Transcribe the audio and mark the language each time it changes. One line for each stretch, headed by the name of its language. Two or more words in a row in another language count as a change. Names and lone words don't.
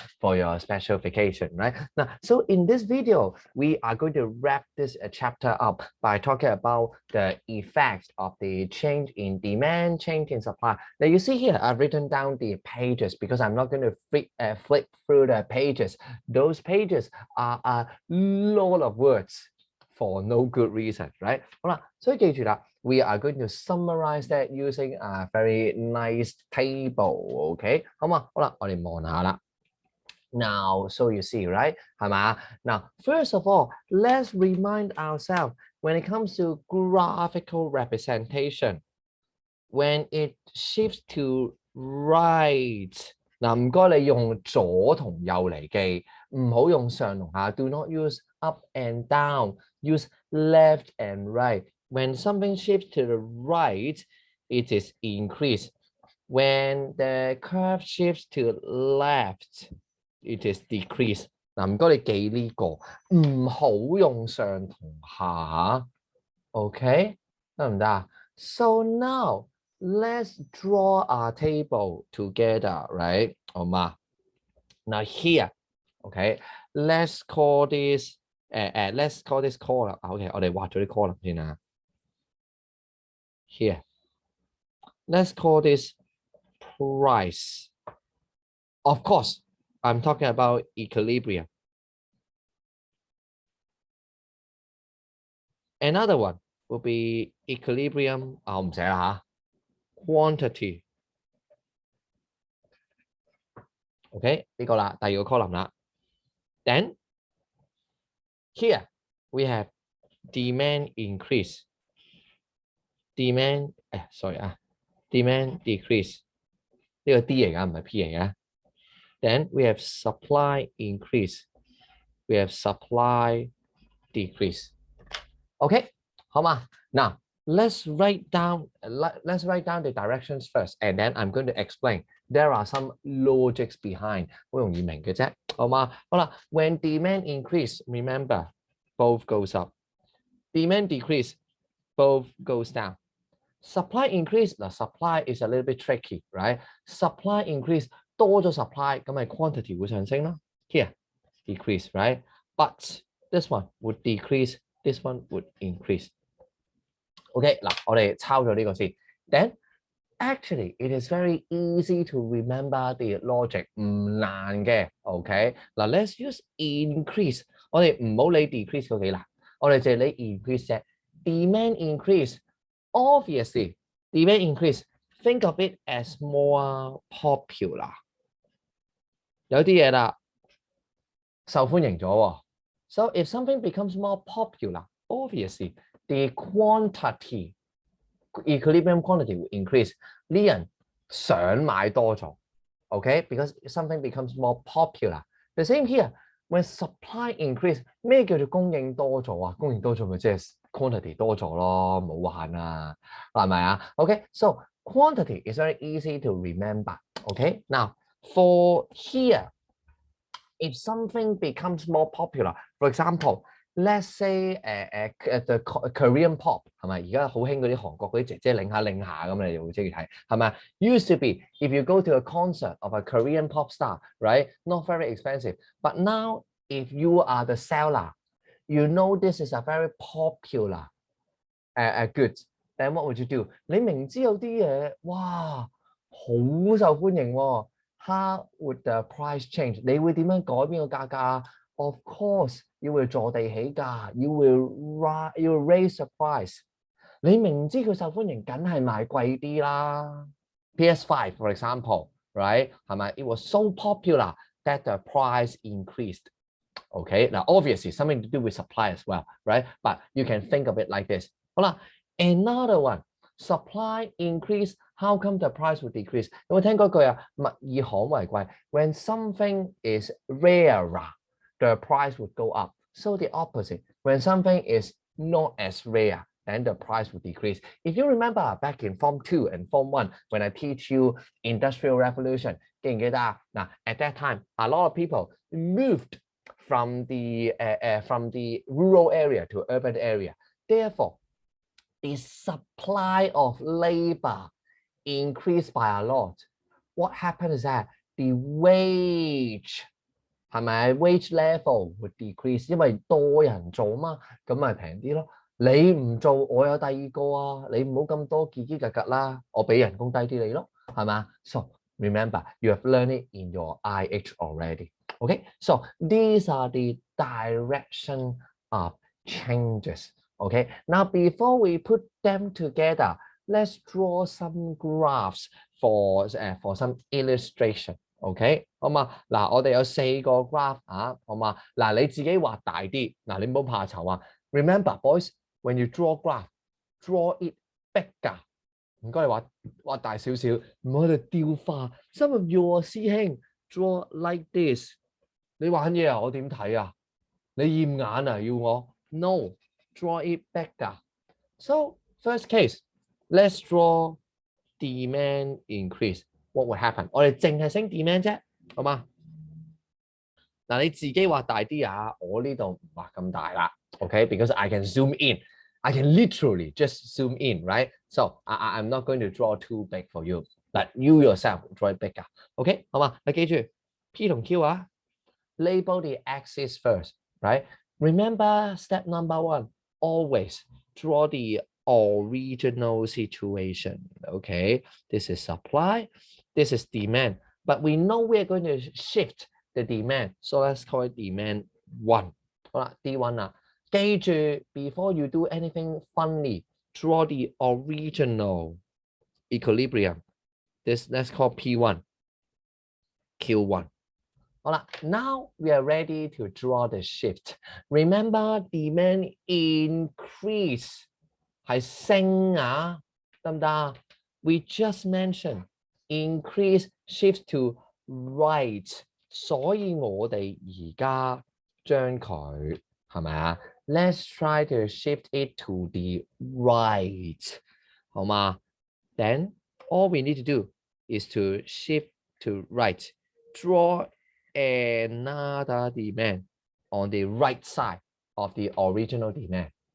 English: For your special vacation, right? Now, so in this video, we are going to wrap this chapter up by talking about the effects of the change in demand, change in supply. Now, you see here, I've written down the pages because I'm not going to flip through the pages. Those pages are a lot of words for no good reason, right?
Cantonese: 好啦，所以記住啦
English: we are going to summarize that using a very nice table, okay?
Cantonese: 好嘛，好啦，我哋望下啦。
English: Now, so you see, right?
Cantonese: 係嘛？
English: Now, first of all, let's remind ourselves when it comes to graphical representation, when it shifts to right.
Cantonese: 嗱，唔該你用左同右嚟記，唔好用上同下。
English: Do not use up and down. Use left and right. When something shifts to the right, it is increased. When the curve shifts to left, it is decreased.
Cantonese: 嗱，唔該你記呢個，唔好用上同下。OK， 得唔得啊？
English: So now let's draw our table together, right?
Cantonese: 好嘛？
English: Now here, okay, let's call this column. Okay,
Cantonese: 我哋畫咗啲 column 先啊。
English: Here, let's call this price. Of course, I'm talking about equilibrium. Another one will be equilibrium.
Cantonese: 我唔寫啦嚇 quantity. OK， 呢個啦，第二個 column 啦。
English: Then here we have demand increase. Demand demand decrease.
Cantonese: 呢個 D 嚟㗎，唔係 P 嚟㗎。
English: Then we have supply increase. We have supply decrease.
Cantonese: OK， 好嘛？
English: Now let's write down the directions first, and then I'm going to explain. There are some logics behind.
Cantonese: 好容易明嘅啫，好嘛？好啦
English: ，when demand increase, remember, both goes up. Demand decrease, both goes down. Supply increase, the supply is a little bit tricky, right? Supply increase,
Cantonese: 多咗 supply, 咁咪 quantity 會上升咯。
English: Here, decrease, right? But this one would decrease, this one would increase. OK，
Cantonese: 嗱，我哋抄咗呢個先。
English: Then actually it is very easy to remember the logic，
Cantonese: 唔難嘅。OK， 嗱
English: let's use increase，
Cantonese: 我哋唔好理 decrease 嗰幾難，我哋淨係理 increase 啫。
English: Demand increase, obviously demand increase, think of it as more popular。
Cantonese: 有啲嘢啦，受歡迎咗喎。
English: So if something becomes more popular, obviously the quantity, equilibrium quantity will increase.
Cantonese: 呢人想買多咗 ，OK?
English: Because something becomes more popular. The same here. When supply increase,
Cantonese: 咩叫做供應多咗啊？供應多咗咪即係 quantity 多咗咯，冇玩啊，係咪啊 ？OK?
English: So quantity is very easy to remember. OK? Now for here, if something becomes more popular, for example, let's say the Korean pop 係咪？
Cantonese: 而家好興嗰啲韓國嗰啲姐姐擰下咁，你就會中意睇係咪 ？
English: Used to be if you go to a concert of a Korean pop star, right? Not very expensive. But now if you are the seller, you know this is a very popular goods. Then what would you do?
Cantonese: 你明知有啲嘢哇好受歡迎喎。
English: How would the price change?
Cantonese: 你會點樣改變個價格
English: ？Of course, you will
Cantonese: 坐地起價
English: ，you will raise the price。
Cantonese: 你明知佢受歡迎，梗係賣貴啲啦。
English: PS5, for example, right? 係咪 ？It was so popular that the price increased. Okay, now obviously something to do with supply as well, right? But you can think of it like this. 好啦 ，another one. Supply increase, how come the price would decrease?
Cantonese: 有冇聽嗰句啊？物以罕為貴。
English: When something is rarer, the price would go up. So the opposite. When something is not as rare, then the price will decrease. If you remember back in Form 2 and Form 1, when I teach you Industrial Revolution, at that time, a lot of people moved from the rural area to urban area. Therefore, the supply of labor increased by a lot. What happened is that the wage wage level would decrease，
Cantonese: 因為多人做嘛，咁咪平啲咯。你唔做，我有第二個啊，你唔好咁多結結格格啦，我俾人工低啲你咯，係嘛 ？
English: So remember, you have learned it in your IH already. Okay, so these are the direction of changes. Okay, now before we put them together, let's draw some graphs for some illustration.
Cantonese: OK， 好嘛？嗱，我哋有4個 graph 啊，好嘛？嗱，你自己畫大啲，嗱，你唔好怕醜啊。
English: Remember, boys, when you draw graph, draw it bigger。
Cantonese: 唔該，你畫大少少，唔好喺度雕花。
English: Some of your
Cantonese: 師兄
English: draw like this，
Cantonese: 你玩嘢啊？我點睇啊？你驗眼啊？要我 ？
English: No, draw it bigger. So first case, let's draw demand increase. What would happen？
Cantonese: 我哋淨係升 demand 啫，好嘛？嗱，你自己畫大啲啊，我呢度唔畫咁大啦
English: ，OK？Because I can zoom in, I can literally just zoom in, right? So I'm not going to draw too big for you, but you yourself draw it bigger, OK？
Cantonese: 好嘛？你記住 P 同 Q 啊
English: ，label the axis first, right? Remember step number 1, always draw the original situation, OK? This is supply. This is demand, but we know we're going to shift the demand. So let's call it demand 1.
Cantonese: 好啦 ，D1 啦。
English: 記住 before you do anything funny, draw the original equilibrium. This let's call P1, Q1. 好啦 ，now we are ready to draw the shift. Remember demand increase
Cantonese: 係升啊，得唔得
English: ？We just mentioned increase shift to right，
Cantonese: 所以我哋而家將佢係咪啊
English: ？Let's try to shift it to the right，好嘛 ？Then all we need to do is to shift to right. Draw another demand on the right side of the original demand.